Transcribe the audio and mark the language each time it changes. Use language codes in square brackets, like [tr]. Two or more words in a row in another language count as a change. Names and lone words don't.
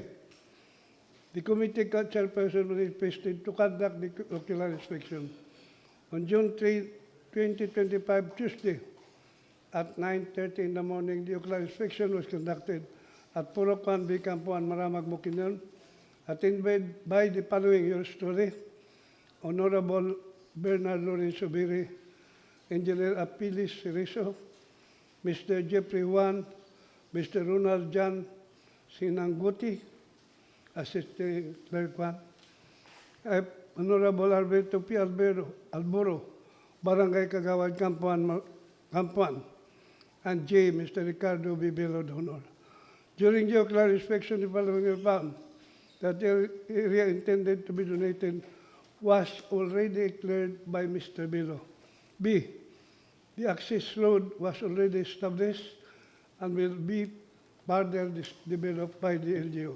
[en] The committee chairperson was requested to conduct the ocular inspection. On June 3, 2025, Tuesday, at 9:30 in the morning, the ocular inspection was conducted at Purok 1B, Campuan, Maramag, Bukidnon, attended by the following your story: Honorable Bernard Lawrence Soberi, Engineer Apilis Riso, Mr. Jeffrey Juan, Mr. Ronald Jan Sinanguti, Assistant Clerk 1, Honorable Alberto P. Alboro, Barangay Kagawan, Campuan, and J. Mr. Ricardo B. Bello, Donor. During the ocular inspection, the following were found: that the area intended to be donated was already cleared by Mr. Bello. B. The access road was already established and will be further developed by the LGU.